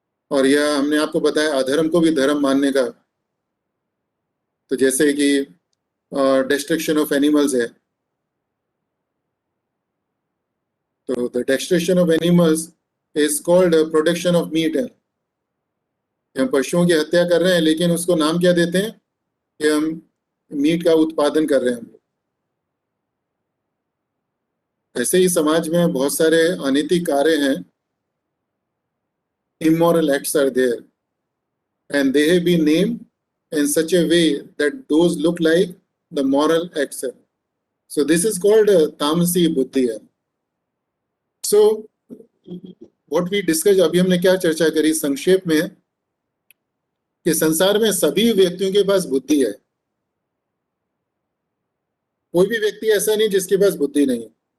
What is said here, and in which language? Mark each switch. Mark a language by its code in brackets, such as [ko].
[hi] और यह हमने आपको बताया अधर्म को भी धर्म मानने का। तो जैसे कि डिस्ट्रक्शन ऑफ एनिमल्स है, तो [en] the destruction of animals is called production of meat [hi] है। हम पशुओं की हत्या कर रहे हैं, लेकिन उसको नाम क्या देते हैं कि हम मीट का उत्पादन कर रहे हैं हम लोग। ऐसे ही समाज में बहुत सारे अनैतिक कार्य हैं, [en] immoral acts are there, and they have been named in such a way that those look like the moral acts. So this is called tamasi buddhi. So what we discussed, [hi] अभी हमने क्या चर्चा करी संक्षेप में, कि संसार में सभी व्यक्तियों के पास बुद्धि है। कोई भी व्यक्ति ऐसा नहीं जिसके पास बुद्धि नहीं है।